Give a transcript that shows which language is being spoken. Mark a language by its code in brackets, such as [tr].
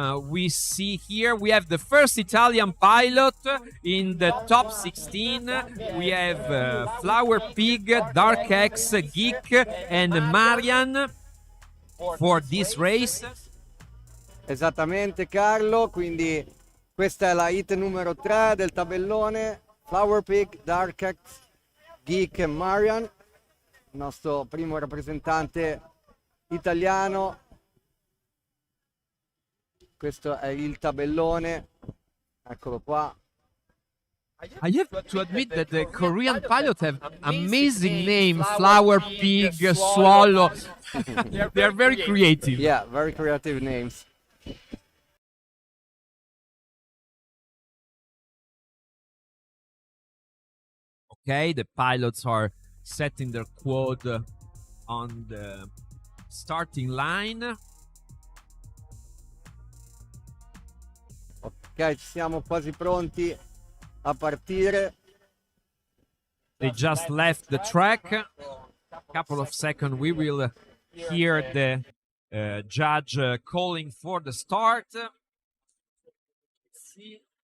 [en] We see here we have the first Italian pilot in the top 16. We have Flower Pig, Dark X, Geek, and Marian for this race. [it] Esattamente Carlo, quindi questa è la hit numero 3 del tabellone. Flower Pig, Dark X, Geek e Marian, il nostro primo rappresentante italiano. Questo è il tabellone, eccolo qua. [en] I have to admit that the Korean pilots have amazing names: Flower Pig, Swallow. They are very creative. Yeah, very creative names. Okay, the pilots are setting their quad on the starting line. [it] Ok, ci siamo quasi pronti a partire. [en] They just left the track. Couple of seconds, we will hear the judge calling for the start. See.